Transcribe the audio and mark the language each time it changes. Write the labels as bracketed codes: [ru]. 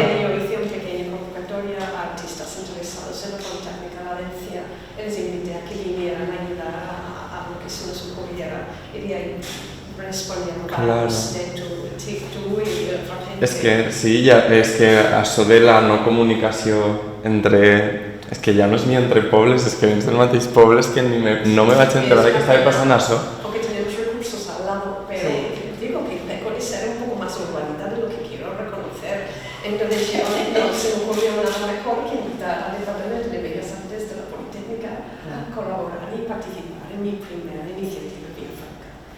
[es] Yo hice una pequeña convocatoria a artistas interesados en la Politécnica de Valencia. Les invité a que vinieran a ayudar a lo que se nos ocurriera. Y de ahí respondieron varios de tú y otra gente. [ca] És que sí, és que això de la no comunicació entre... És que ja no és ni entre pobles, és que dins del mateix poble és que no me vaig enterar de que estava passant això. [es] Porque tenemos recursos al lado, pero digo que peco de ser un poco más urbanita de lo que quiero reconocer. Entonces yo no se me ocurrió nada mejor que invitar al Departamento de Bellas Artes de la Politécnica a colaborar y participar en mi primera iniciativa Vilafranca.